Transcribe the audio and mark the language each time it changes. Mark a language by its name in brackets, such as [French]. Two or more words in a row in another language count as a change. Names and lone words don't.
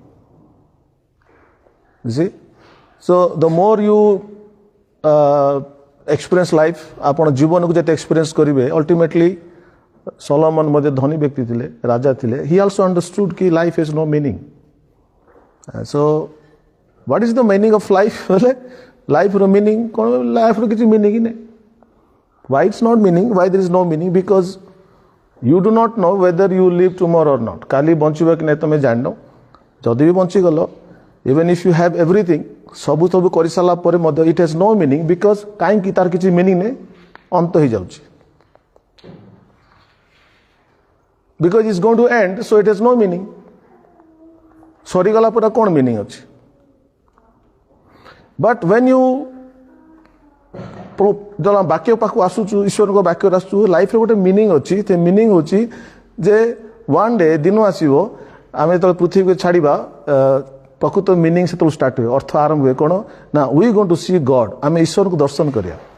[English] so the more you experience life, [Odia] ଆପଣ ଜୀବନକୁ ଯେତେ ଏକ୍ସପିରିଏନ୍ସ କରିବେ ଅଲ୍ଟିମେଟଲି ସଲୋମନ ମଧ୍ୟ ଧନୀ ବ୍ୟକ୍ତି ଥିଲେ, ରାଜା ଥିଲେ। [English] he also understood କି life is no meaning। so what is the meaning of life? [Odia] ବୋଲେ ଲାଇଫ୍ର ମିନିଂ କ'ଣ? ଲାଇଫ୍ର କିଛି ମିନିଂ ନାହିଁ। [English] Why it's not meaning? Why there is no meaning? Because you do not know whether you live tomorrow or not. [Odia] କାଲି ବଞ୍ଚିବ କି ନାହିଁ ତୁମେ ଜାଣିନ। ଯଦି ବି ବଞ୍ଚିଗଲ, [English] even if you have everything, [Odia] ସବୁ କରିସାରିଲା ପରେ ମଧ୍ୟ [English] it has no meaning, because [Odia] କାହିଁକି ତାର କିଛି ମିନିଂ ନାହିଁ, ଅନ୍ତ ହେଇଯାଉଛି। [English] Because it's going to end, so it has no meaning. [Odia] ସରିଗଲା ପରେ କ'ଣ ମିନିଂ ଅଛି? [English] But when you [Odia] ବାକ୍ୟ ପାଖକୁ ଆସୁଛୁ, ଈଶ୍ୱରଙ୍କ ବାକ୍ୟରେ ଆସୁଛୁ, ଲାଇଫ୍ରେ ଗୋଟେ ମିନିଂ ଅଛି। ସେ ମିନିଂ ହେଉଛି ଯେ [English] one day [Odia] ଦିନ ଆସିବ ଆମେ ଯେତେବେଳେ ପୃଥିବୀକୁ ଛାଡ଼ିବା, ପ୍ରକୃତ ମିନିଂ ସେତେବେଳେ ଷ୍ଟାର୍ଟ ହୁଏ। ଅର୍ଥ ଆରମ୍ଭ ହୁଏ କ'ଣ ନା, [English] we going to see God. [Odia] ଆମେ ଈଶ୍ୱରଙ୍କୁ ଦର୍ଶନ କରିବା।